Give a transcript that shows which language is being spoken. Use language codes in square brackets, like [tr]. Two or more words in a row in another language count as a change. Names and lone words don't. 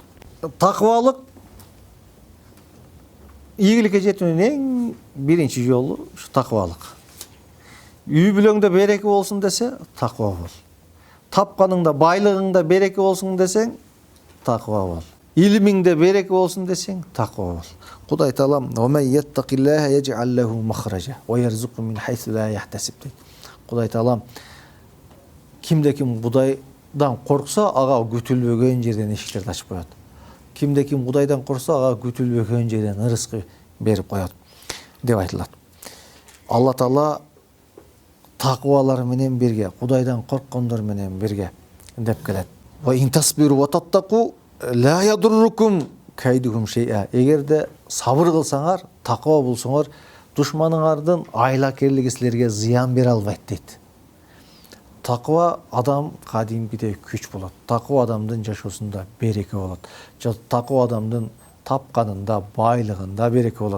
[ky] Таквалык ийгиликке жетүүнүн эң биринчи жолу ушу таквалык. Үй бүлөңдө береке болсун десе, таква бол. Тапканыңда, байлыгыңда береке болсун десең, таква бол. Илимиңде береке болсун десең, таква бол. Кудай Таала: [ar] "ومن يتق الله يجعل له مخرجا ويرزقه من حيث لا يحتسب" [ky] дейт. Кудай Таала кимде ким Кудайдан корксо, ага күтүлбөгөн жерден эшиктерди ачып коет. Кимде ким Кудайдан корксо, ага күтүлбөгөн жерден ырыскы берип коет деп айтылат. Алла Таала таквалар менен бирге, Кудайдан корккондор менен бирге деп келет. [ar] وإن تصبروا وتتقوا لا يضركم كيدهم شيئا. [ky] Эгерде сабыр кылсаңар, таква болсоңор, душманыңардын айлакерлиги силерге зыян бере албайт дейт. Таква адам кадимкидей күч болот. Таква адамдын жашоосунда береке болот. Таква адамдын тапканында, байлыгында береке болот.